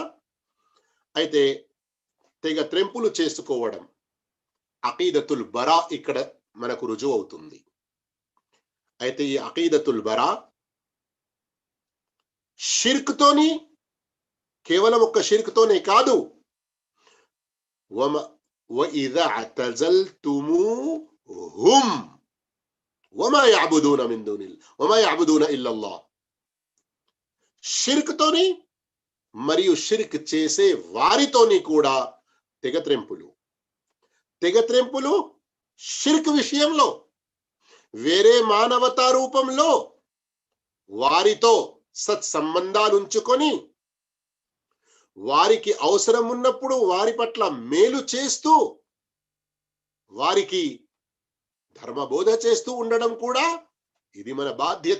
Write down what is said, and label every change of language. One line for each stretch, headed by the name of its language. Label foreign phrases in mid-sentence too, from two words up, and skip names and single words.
Telugu: అయితే తెగ త్రెంపులు చేసుకోవడం,
Arabic: عقيدة البراء
Telugu: ఇక్కడ మనకు రుజువు అవుతుంది. అయితే ఈ
Arabic: عقيدة البراء
Telugu: షిర్క్తోని, కేవలం ఒక్క షిర్క్తోనే కాదు,
Arabic: وَإِذَا اعْتَزَلْتُمُوهُمْ وَمَا يَعْبُدُونَ مِن دُونِ اللَّهِ وَمَا يَعْبُدُونَ إِلَّا اللَّهِ.
Telugu: షిర్క్తోని మరియు షిర్క్ చేసే వారితోని కూడా తెగత్రెంపులు షిర్క్ విషయంలో వేరే మానవతా రూపంలో వారితో సత్సంబంధాలు ఉంచుకొని వారికి అవసరం ఉన్నప్పుడు వారి పట్ల మేలు చేస్తూ వారికి ధర్మబోధ చేస్తూ ఉండడం కూడా ఇది మన బాధ్యత.